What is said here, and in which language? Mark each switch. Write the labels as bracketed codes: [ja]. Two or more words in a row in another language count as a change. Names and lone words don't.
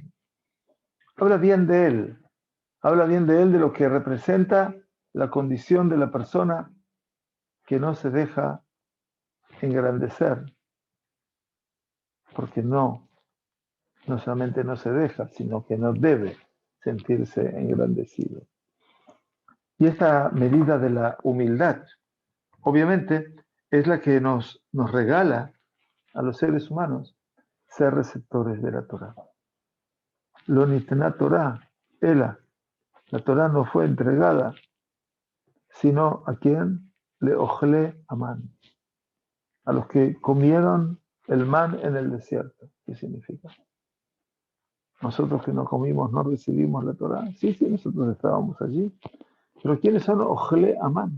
[es] Habla bien de él, habla bien de él, de lo que representa la condición de la persona que no se deja engrandecer, porque no solamente no se deja, sino que no debe sentirse engrandecido. Y esta medida de la humildad, obviamente, es la que nos regala a los seres humanos ser receptores de la Torah. [he] לא ניתנה תורה אלא, [es] la Torah no fue entregada, sino a quien le [he] אוכלי המן, [es] a los que comieron el man en el desierto. ¿Qué significa? Nosotros que no comimos, no recibimos la Torah. Sí, nosotros estábamos allí. Pero ¿quiénes son [he] אוכלי המן?